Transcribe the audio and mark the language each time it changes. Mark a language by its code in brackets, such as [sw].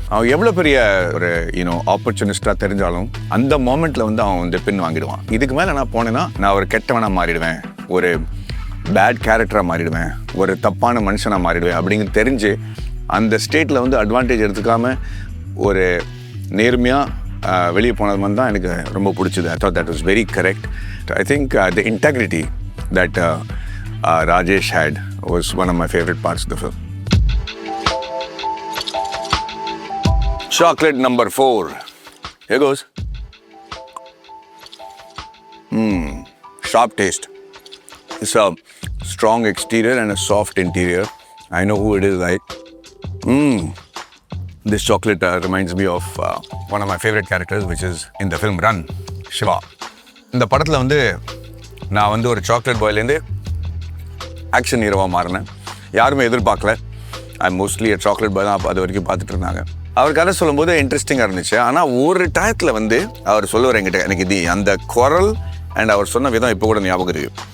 [ta] அவன் எவ்வளோ பெரிய ஒரு ஆப்பர்ச்சுனிஸ்டாக தெரிஞ்சாலும் அந்த மோமெண்ட்டில் அவன் பின் வாங்கிடுவான். இதுக்கு மேலே நான் போனேன்னா நான் ஒரு கெட்டவனாக மாறிடுவேன், ஒரு பேட் கேரக்டராக மாறிடுவேன், ஒரு தப்பான மனுஷனாக மாறிடுவேன் அப்படிங்கிறது தெரிஞ்சு அந்த ஸ்டேட்டில் அட்வான்டேஜ் எடுத்துக்காமல் ஒரு நேர்மையாக வெளியே போனது மாதிரி தான் எனக்கு ரொம்ப பிடிச்சது. [en] I thought that was very correct. I think the integrity that Rajesh had was one of my favorite parts of the film. Chocolate number 4. Here goes. Sharp taste. It's a strong exterior and a soft interior. I know who it is, right? This chocolate reminds me of one of my favorite characters, which is in the film Run, Shiva. [ta] இந்த படத்தில் நான் ஒரு chocolate பாய்லேருந்து action ஹீரோவாக மாறினேன். யாருமே எதிர்பார்க்கல. Mostly chocolate boy தான் அது வரைக்கும் பார்த்துட்டு இருந்தாங்க. அவர் கதை சொல்லும்போது இன்ட்ரெஸ்டிங்காக இருந்துச்சு. ஆனால் ஒரு டயத்தில் அவர் சொல்லுவார் என்கிட்ட, எனக்கு இது அந்த குரல் அண்ட் அவர் சொன்ன விதம் இப்போ கூட ஞாபகம் இருக்குது.